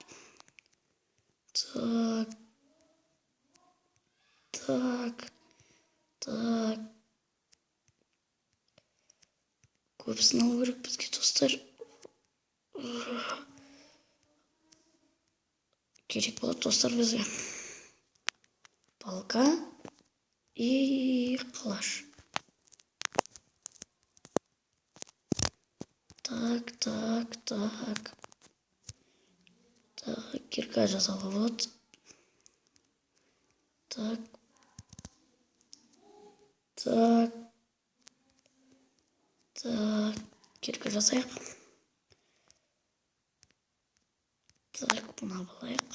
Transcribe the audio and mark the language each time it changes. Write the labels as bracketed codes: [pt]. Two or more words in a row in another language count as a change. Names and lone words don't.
[ru] Так. Так. Так. [kk] Көбісін алу керек бізге достар. Керек болады достар бізге. [ru] Палка и қылыш. Так, так, так. Так, [kk] кирка жасауға болады. [ru] Так. Так. [kk] Так, кирка жасайық. Так, бұны алайық.